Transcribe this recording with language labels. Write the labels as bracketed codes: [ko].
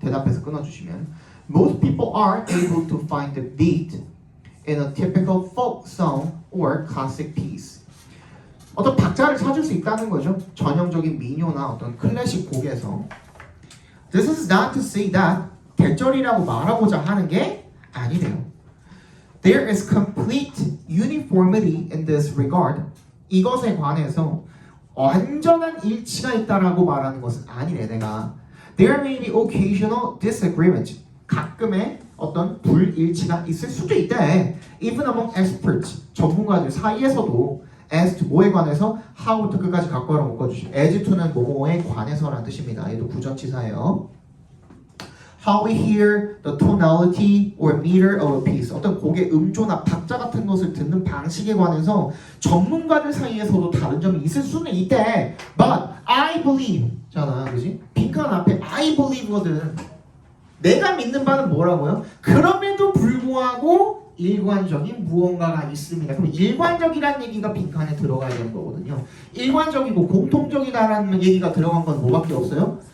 [en] 대답해서 끊어주시면, most people are able to find the beat in a typical folk song or classic piece. [ko] 어떤 박자를 찾을 수 있다는 거죠. 전형적인 민요나 어떤 클래식 곡에서. [en] This is not to say that 대절이라고 말하고자 하는 게 아니래요. There is complete uniformity in this regard. [ko] 이것에 관해서 완전한 일치가 있다라고 말하는 것은 아니래. [en] 내가 There may be occasional disagreement. [ko] 가끔의 어떤 불일치가 있을 수도 있대. Even among experts, 전문가들 사이에서도 as to 뭐에 관해서 how부터 끝까지 갖고 묶어주시면 as to는 뭐뭐에 관해서라는 뜻입니다. 얘도 부정치사예요. [en] How we hear the tonality or meter of a piece. [ko] 어떤 곡의 음조나 박자 같은 것을 듣는 방식에 관해서 전문가들 사이에서도 다른 점이 있을 수는 있대. [en] But I believe 잖아, 그지? [ko] 빈칸 앞에 I believe 거든. 내가 믿는 바는 뭐라고요? 그럼에도 불구하고 일관적인 무언가가 있습니다. 그럼 일관적이라는 얘기가 빈칸에 들어가야 되는 거거든요. 일관적이고 공통적이다라는 얘기가 들어간 건 뭐밖에 없어요?